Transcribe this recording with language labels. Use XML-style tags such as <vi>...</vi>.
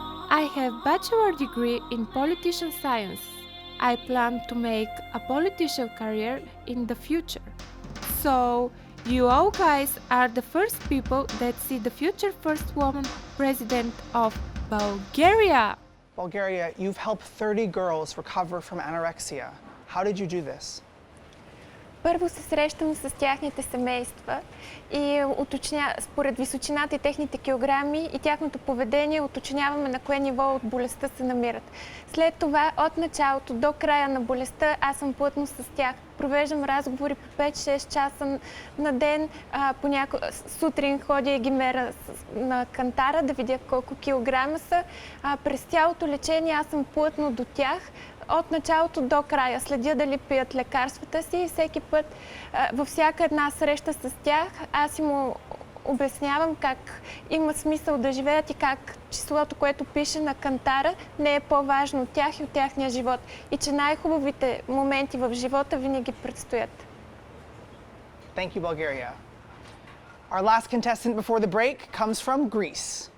<en>I have bachelor degree in politician science. I plan to make a political career in the future. So, you all guys are the first people that see the future first woman president of Bulgaria. Bulgaria, you've helped 30 girls recover from anorexia. How did you do this?</en> <bg>Първо се срещам с тяхните семейства и според височината и техните килограми и тяхното поведение уточняваме на кое ниво от болестта се намират. След това, от началото до края на болестта, аз съм плътно с тях. Провеждам разговори по 5-6 часа на ден. Сутрин ходя и ги мера на кантара да видя колко килограма са. През цялото лечение аз съм плътно до тях. От началото до края следя дали пият лекарствата си и всеки път във всяка една среща с тях аз им обяснявам как има смисъл да живеят и как числото, което пише на кантара, не е по-важно от тях и от тяхния живот. И че най-хубавите моменти в живота винаги предстоят.</bg> <en>Thank you, Bulgaria. Our last contestant before the break comes from Greece.</en>